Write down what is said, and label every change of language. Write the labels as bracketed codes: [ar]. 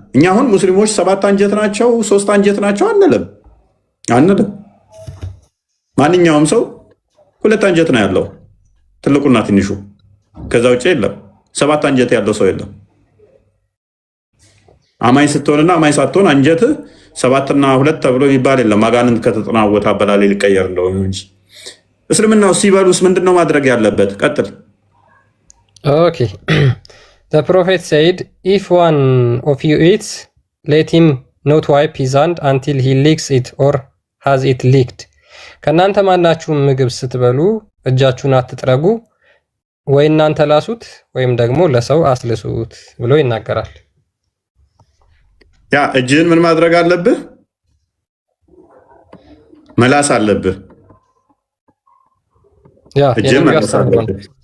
[am] እኛ አሁን ሙስሊሞች 7 አንጀት ናቸው 3 አንጀት ናቸው አንልም። ማንኛውም ሰው 2 አንጀት ነው ያለው፣ ትልቁና ትንሹ። ከዛ ውጭ የለም። 7 አንጀት ያለው ሰው የለም። አማኝ ስትሆንና አማኝ ሳትሆን አንጀትህ 7 እና 2 ተብሎ የሚባል የለም። አጋንንት ከተጠናወተ አበላሌ ሊቀየር እንደሆነ እንጂ። እስልምናው ሲበሉስ ምንድነው ማድረግ ያለበት? ቀጥል። [en] ኦኬ The prophet said, if one of you eats, let him not wipe his hand until he licks it or has it licked. [am] ከእናንተ ማናችሁም ምግብ ስትበሉ እጃችሁን አትጥረጉ፣ ወይ እናንተ ላሱት ወይም ደግሞ ለሰው አስልሱት ብሎ ይናገራል። ያ እጅህን ምን ማድረግ አለብህ? መላስ አለብህ። እጅህን መላስ አለብህ።